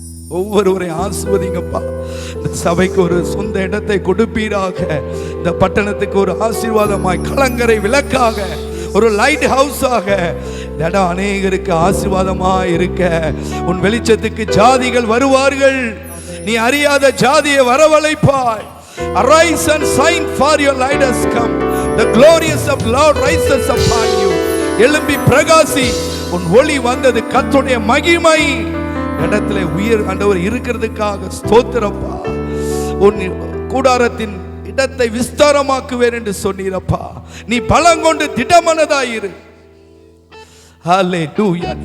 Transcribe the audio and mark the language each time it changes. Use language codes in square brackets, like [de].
[ta] ஒவ்வொருவரை ஆசீர்வதிங்கப்பா. இந்த சபைக்கு ஒரு சொந்த இடத்தை கொடுப்பீராக. இந்த பட்டணத்துக்கு ஒரு ஆசீர்வாதமாய், கலங்கரை விளக்காக, ஒரு லைட் ஹவுஸாக இடம் அநேகருக்கு ஆசீர்வாதமா இருக்க. உன் வெளிச்சத்துக்கு ஜாதிகள் வருவார்கள். நீ அறியாத ஜாதியை வரவழைப்பாய். [en] Arise and shine, for your light has come. The glorious of Lord rises upon you. [ta] எழும்பி பிரகாசி, உன் ஒளி வந்தது. கர்த்தருடைய மகிமை இடத்துல உயர் ஆண்டவர் இருக்கிறதுக்காக ஸ்தோத்திரப்பா. உன் கூடாரத்தின் இடத்தை விஸ்தாரமாக்குவேன் என்று சொன்னீரப்பா. நீ பலங்கொண்டு திடமனதாயிரு. ஹல்லேலூயா.